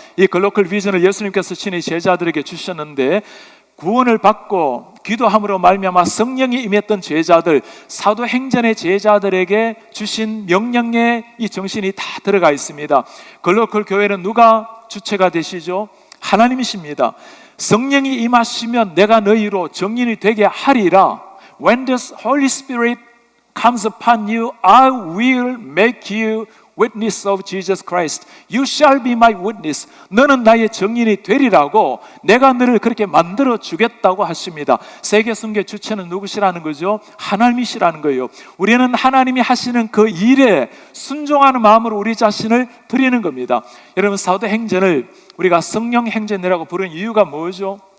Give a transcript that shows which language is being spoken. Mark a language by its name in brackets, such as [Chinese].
[Korean] 이 글로컬 비전을 예수님께서 친히 제자들에게 주셨는데, 구원을 받고 기도함으로 말미암아 성령이 임했던 제자들, 사도행전의 제자들에게 주신 명령에 이 정신이 다 들어가 있습니다. 글로컬 교회는 누가 주체가 되시죠? 하나님이십니다. 성령이 임하시면 내가 너희로 증인이 되게 하리라. [English] When the Holy Spirit comes upon you, I will make you witness of Jesus Christ. You shall be my witness. [Korean] 너는 나의 증인이 되리라고 내가 너를 그렇게 만들어 주겠다고 하십니다. 세계 선교 주체는 누구시라는 거죠? 하나님이시라는 거예요. 우리는 하나님이 하시는 그 일에 순종하는 마음으로 우리 자신을 드리는 겁니다. 여러분, 사도행전을 우리가 성령행전이라고 부르는 이유가 뭐죠?